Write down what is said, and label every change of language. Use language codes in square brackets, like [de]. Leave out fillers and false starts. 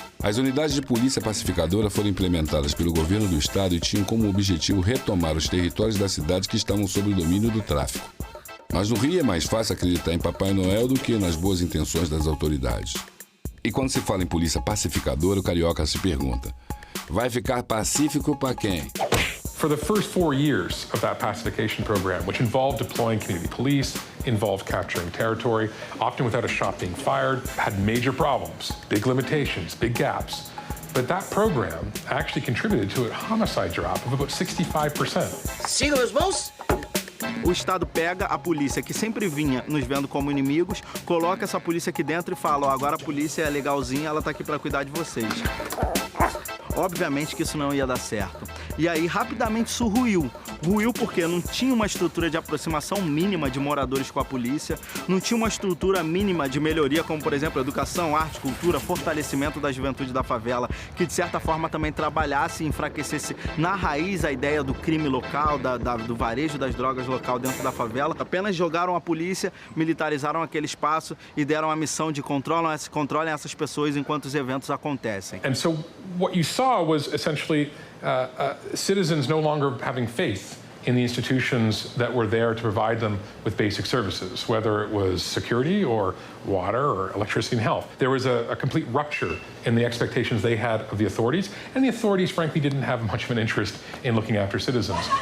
[pt] As unidades de polícia pacificadora foram implementadas pelo governo do estado e tinham como objetivo retomar os territórios da cidade que estavam sob o domínio do tráfico. Mas no Rio é mais fácil acreditar em Papai Noel do que nas boas intenções das autoridades. E quando se fala em polícia pacificadora, o carioca se pergunta: vai ficar pacífico para quem? [en] For the first 4 years of that pacification program, which involved deploying community police, involved capturing territory, often without a shot being fired, had major problems, big limitations, big gaps. But that program actually contributed to a homicide drop of about 65%. [pt] Sigam os bons? O Estado pega a polícia, que sempre vinha nos vendo como inimigos, coloca essa polícia aqui dentro e fala: ó, agora a polícia é legalzinha, ela tá aqui para cuidar de vocês. Obviamente que isso não ia dar certo. E aí, rapidamente, isso ruiu. Ruiu porque não tinha uma estrutura de aproximação mínima de moradores com a polícia, não tinha uma estrutura mínima de melhoria, como, por exemplo, educação, arte, cultura, fortalecimento da juventude da favela, que, de certa forma, também trabalhasse e enfraquecesse na raiz a ideia do crime local, do varejo das drogas local dentro da favela. Apenas jogaram a polícia, militarizaram aquele espaço e deram a missão de controlem essas pessoas enquanto os eventos acontecem. [en] And so what you saw was essentially citizens no longer having faith in the institutions that were there to provide them with basic services, whether it was security or water or electricity and health. There was a complete rupture in the expectations they had of the authorities, and the authorities, frankly, didn't have much of an interest in looking after citizens.